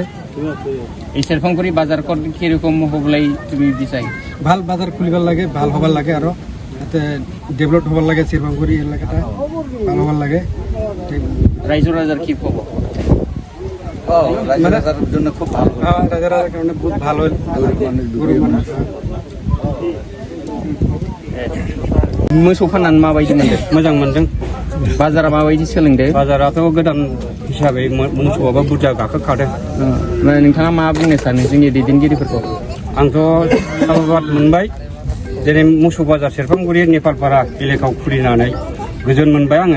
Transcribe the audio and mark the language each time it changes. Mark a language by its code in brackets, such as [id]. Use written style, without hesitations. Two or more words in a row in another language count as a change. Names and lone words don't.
[as] এই শেরফাঙ্গুড়ি বাজার কিরকম হবলাই তুমি বিচাই? ভাল বাজার খুলিবার লাগে, ভাল হবার লাগে, আরো এতে ডেভেলপ হবার লাগে। শেরফাঙ্গুড়ি এলাকাটা ভালো হবার লাগে। রাইজর রাজার কি খবর? [bn] রাজার জন্য খুব ভালো, রাজার কারণে বহুত ভালো। [brx] मोसौ फाननानै माबायदि मोनदों? मोजां मोनदों। बाजारा माबायदि सोलोंदों? बाजाराथ' गोदान हिसाबै मोसौआबो बुरजा गाखोखादों। नोंथाङा मा बुंनो सानो जोंनि दैदेनगिरिफोरखौ? आंथ' साबायखर मोनबाय, जेरै मोसौ बाजार सेरफांगुरि नेपालपारा एलेकायाव खुलिनानै गोजोन मोनबाय आङो।